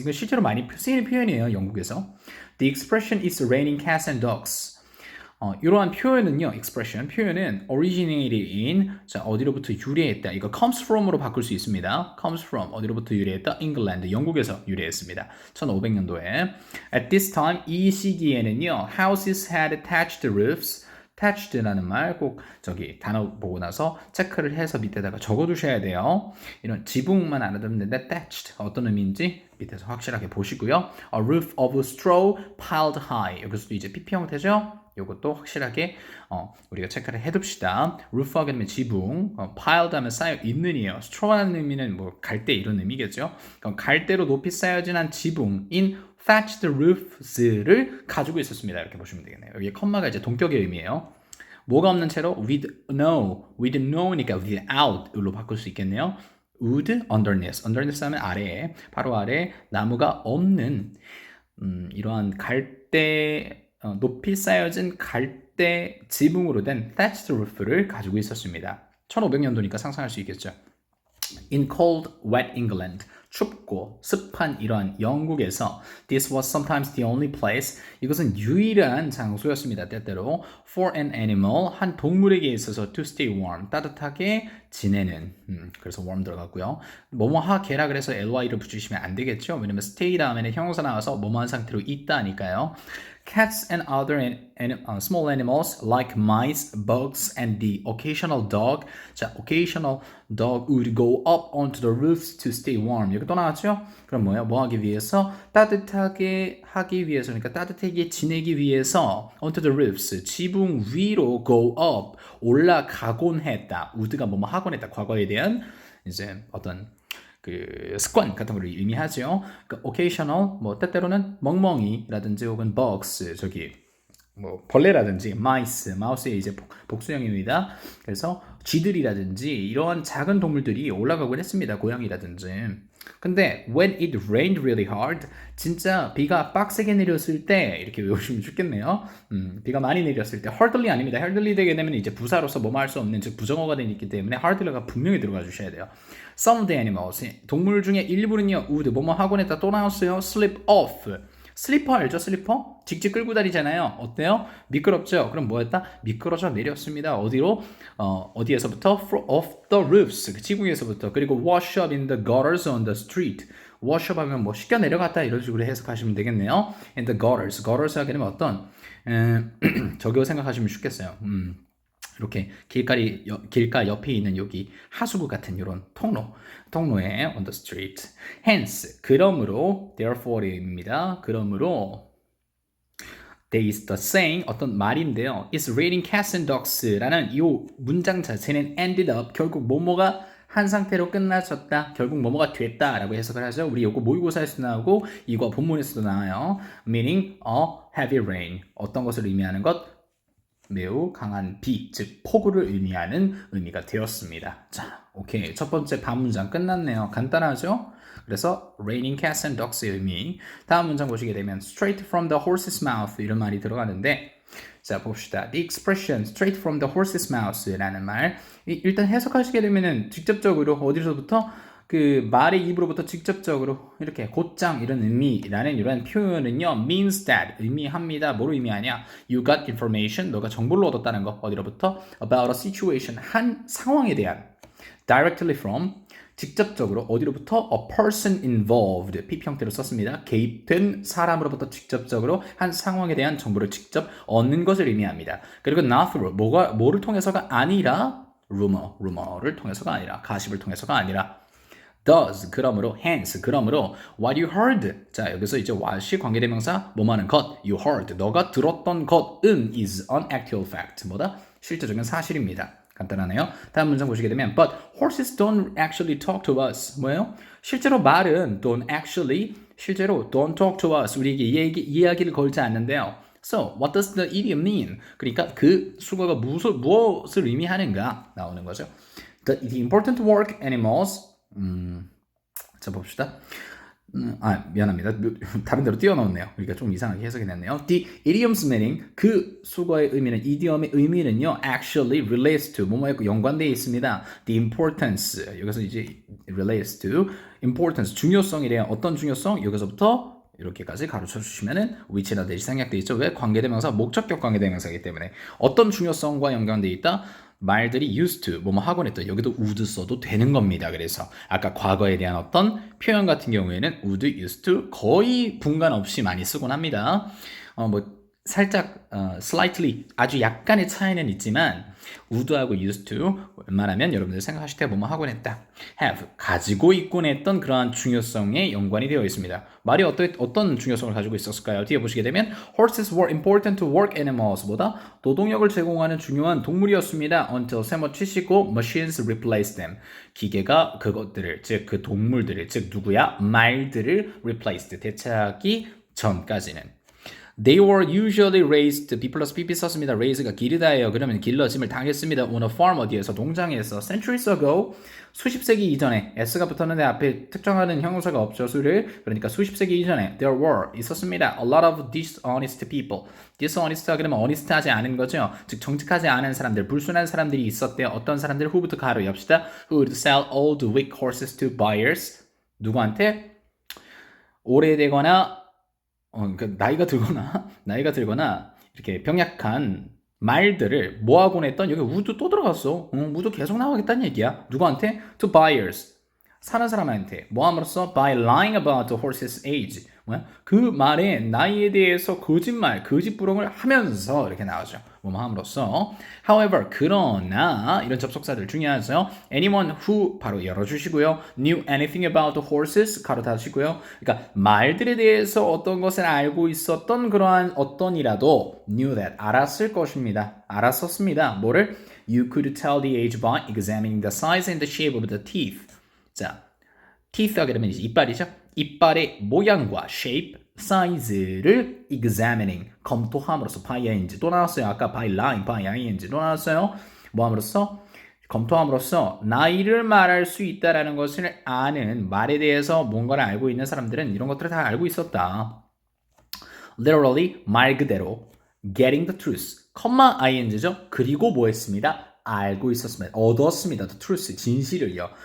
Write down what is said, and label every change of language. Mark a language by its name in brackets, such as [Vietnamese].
[Korean] 이거 실제로 많이 쓰이는 표현이에요, 영국에서. [English] The expression is raining cats and dogs. [Korean] 이러한 표현은요, expression, 표현은 [English] originated in, [Korean] 자, 어디로부터 유래했다. 이거 comes from으로 바꿀 수 있습니다. comes from, 어디로부터 유래했다? England, 영국에서 유래했습니다. 1500년도에. [English] At this time, [Korean] 이 시기에는요, [English] houses had thatched roofs. [Korean] thatched라는 말 꼭 저기 단어 보고 나서 체크를 해서 밑에다가 적어두셔야 돼요. 이런 지붕만 알아두면 되는데 thatched 어떤 의미인지 밑에서 확실하게 보시고요. [English] A roof of straw piled high. [Korean] 여기서도 이제 PP 형태죠. 이것도 확실하게 우리가 체크를 해둡시다. roof 하게 되면 지붕, piled 하면 쌓여 있는이에요. straw라는 의미는 뭐 갈대 이런 의미겠죠. 그럼 갈대로 높이 쌓여진 한 지붕인 thatched roofs를 가지고 있었습니다. 이렇게 보시면 되겠네요. 여기 컴마가 이제 동격의 의미예요. 뭐가 없는 채로 with no니까 without로 바꿀 수 있겠네요. would, underneath 하면 아래에, 바로 아래에 나무가 없는 이러한 갈대, 높이 쌓여진 갈대 지붕으로 된 thatched roof를 가지고 있었습니다. 1500년도니까 상상할 수 있겠죠. [English] In cold, wet England, [Korean] 춥고 습한 이러한 영국에서 [English] this was sometimes the only place, [Korean] 이것은 유일한 장소였습니다. 때때로 [English] for an animal, [Korean] 한 동물에게 있어서 [English] to stay warm, [Korean] 따뜻하게 지내는, 그래서 warm 들어갔고요. 뭐뭐 하게라 그래서 ly를 붙이시면 안 되겠죠. 왜냐면 stay 다음에는 형용사 나와서 뭐뭐한 상태로 있다니까요. [English] Cats and other small animals like mice, bugs, and the occasional dog. 자, occasional dog would go up onto the roofs to stay warm. [Korean] 여기 또 나왔죠? 그럼 뭐야? 뭐 하기 위해서? 따뜻하게 하기 위해서, 그러니까 따뜻하게 지내기 위해서 [English] onto the roofs, [Korean] 지붕 위로 go up, 올라가곤 했다. would가 뭐뭐 하곤 했다. 과거에 대한 이제 어떤 그 습관 같은 걸 의미하죠. 그 occasional, 뭐 때때로는 멍멍이라든지 혹은 bugs, 저기 뭐 벌레라든지 마우스의 이제 복수형입니다. 그래서 쥐들이라든지 이러한 작은 동물들이 올라가곤 했습니다. 고양이라든지. 근데 [English] when it rained really hard, [Korean] 진짜 비가 빡세게 내렸을 때 이렇게 외우시면 좋겠네요. 비가 많이 내렸을 때 hardly 아닙니다. hardly 되게 되면 이제 부사로서 뭐뭐 할 수 없는 즉 부정어가 되기 때문에 hardly가 분명히 들어가 주셔야 돼요. [English] Some of the animals, [Korean] 동물 중에 일부는요 would 뭐뭐 하곤 했다 또 나왔어요. slip off. 슬리퍼 알죠? 슬리퍼? 직직 끌고 다니잖아요. 어때요? 미끄럽죠? 그럼 뭐였다? 미끄러져 내렸습니다. 어디로? 어디에서부터? [English] Off the roofs. [Korean] 그 지붕에서부터. [English] 그리고 wash up in the gutters on the street. [Korean] wash up 하면 뭐 씻겨 내려갔다 이런 식으로 해석하시면 되겠네요. in the gutters. gutters 하게 되면 어떤? 저기로 생각하시면 좋겠어요. 이렇게 길가 옆에 있는 여기 하수구 같은 이런 통로에 on the street. hence 그러므로 therefore입니다. 그러므로 [English] there is the saying [Korean] 어떤 말인데요. [English] It's raining cats and dogs [Korean] 라는 이 문장 자체는 ended up 결국 뭐뭐가 한 상태로 끝나졌다. 결국 뭐뭐가 됐다라고 해석을 하죠. 우리 요거 모의고사에서도 나오고 이거 본문에서도 나와요. [English] meaning a heavy rain. [Korean] 어떤 것을 의미하는 것? 매우 강한 비, 즉 폭우를 의미하는 의미가 되었습니다. 자, 오케이. 첫 번째 반문장 끝났네요. 간단하죠? 그래서 raining cats and dogs의 의미. 다음 문장 보시게 되면 straight from the horse's mouth 이런 말이 들어가는데 자, 봅시다. [English] The expression straight from the horse's mouth [Korean] 라는 말 일단 해석하시게 되면은 직접적으로 어디서부터 그 말의 입으로부터 직접적으로 이렇게 곧장 이런 의미라는 이런 표현은요 [English] means that [Korean] 의미합니다. 뭐로 의미하냐? [English] You got information. [Korean] 너가 정보를 얻었다는 거. 어디로부터? [English] About a situation. [Korean] 한 상황에 대한 [English] directly from [Korean] 직접적으로 어디로부터? [English] A person involved. [Korean] PP 형태로 썼습니다. 개입된 사람으로부터 직접적으로 한 상황에 대한 정보를 직접 얻는 것을 의미합니다. [English] 그리고 not through. [Korean] 뭐를 통해서가 아니라 rumor를 통해서가 아니라 가십을 통해서가 아니라 does 그러므로 hence 그러므로 [English] what you heard [Korean] 자 여기서 이제 what이 관계대명사 뭐하는 것 you heard 너가 들었던 것은 [English] is an actual fact [Korean] 뭐다 실제적인 사실입니다. 간단하네요. 다음 문장 보시게 되면 [English] but horses don't actually talk to us [Korean] 뭐예요? 실제로 말은 실제로 [English] don't talk to us [Korean] 우리에게 이야기를 걸지 않는데요. [English] So what does the idiom mean? [Korean] 그러니까 그 수거가 무엇을 의미하는가 나오는 거죠. [English] The important work animals [Korean] 자 봅시다. 미안합니다. 다른 데로 띄워넣었네요. 그러니까 좀 이상하게 해석이 됐네요. [English] The idiom's meaning [Korean] 그 수거의 의미는 이디엄의 의미는요 [English] actually relates to [Korean] 뭐뭐에 연관되어 있습니다. The importance 여기서 이제 relates to importance 중요성에 대한 어떤 중요성 여기서부터 이렇게까지 가르쳐 주시면은 which나 that이 생략되어 있죠. 왜? 관계대명사 목적격 관계대명사이기 때문에 어떤 중요성과 연관되어 있다. 말들이 used to 뭐뭐 하곤 했던 여기도 would 써도 되는 겁니다. 그래서 아까 과거에 대한 어떤 표현 같은 경우에는 would, used to 거의 분간 없이 많이 쓰곤 합니다. 뭐 살짝 slightly 아주 약간의 차이는 있지만 would하고 used to 웬만하면 여러분들 생각하실 때 뭐뭐 하곤 했다. have 가지고 있곤 했던 그러한 중요성에 연관이 되어 있습니다. 말이 어떤 중요성을 가지고 있었을까요? 뒤에 보시게 되면 [English] horses were important to work animals [Korean] 보다 노동력을 제공하는 중요한 동물이었습니다. [English] until [Korean] 세모치시고 [English] machines replaced them. [Korean] 기계가 그것들을 즉 그 동물들을 즉 누구야? 말들을 replaced 대체하기 전까지는 [English] They were usually raised, [Korean] B 플러스 PP 썼습니다. raise가 기르다예요. 그러면 길러짐을 당했습니다. [English] on a farm [Korean] 어디에서? 동장에서. [English] centuries ago, [Korean] 수십 세기 이전에 S가 붙었는데 앞에 특정하는 형용사가 없죠. 수를. 그러니까 수십 세기 이전에 [English] there were [Korean] 있었습니다. [English] a lot of dishonest people. [Korean] dishonest 그러면 honest하지 않은 거죠. 즉 정직하지 않은 사람들, 불순한 사람들이 있었대요. 어떤 사람들? who부터 가로 엽시다. [English] who would sell old weak horses to buyers. [Korean] 누구한테? 오래되거나 그러니까 나이가 들거나 이렇게 병약한 말들을 뭐하곤 했던 여기 would 또 들어갔어. would 계속 나오겠다는 얘기야. 누구한테? [English] To buyers. [Korean] 사는 사람한테 뭐함으로써 [English] by lying about the horse's age. [Korean] 뭐야? 그 말의 나이에 대해서 거짓부렁을 하면서 이렇게 나오죠. 뭐함으로써. However, 그러나 이런 접속사들 중요하죠. [English] Anyone who [Korean] 바로 열어주시고요. [English] Knew anything about the horses [Korean] 가로 닫으시고요. 그러니까 말들에 대해서 어떤 것을 알고 있었던 그러한 어떤이라도 [English] knew that [Korean] 알았을 것입니다. 알았었습니다. 뭐를? [English] You could tell the age by examining the size and the shape of the teeth. [Korean] 자, teeth 하게 되면 이제 이빨이죠. 이빨의 모양과 [English] shape, [Korean] 사이즈를 examining 검토함으로써 by ing 또 나왔어요. 아까 by line, by ing 또 나왔어요. 뭐 함으로써 검토함으로써 나이를 말할 수 있다라는 것을 아는 말에 대해서 뭔가를 알고 있는 사람들은 이런 것들을 다 알고 있었다. [English] Literally [Korean] 말 그대로 [English] getting the truth, ing죠. [Korean] 그리고 뭐 했습니다? 알고 있었습니다. 얻었습니다. [English] The truth, [Korean] 진실을요.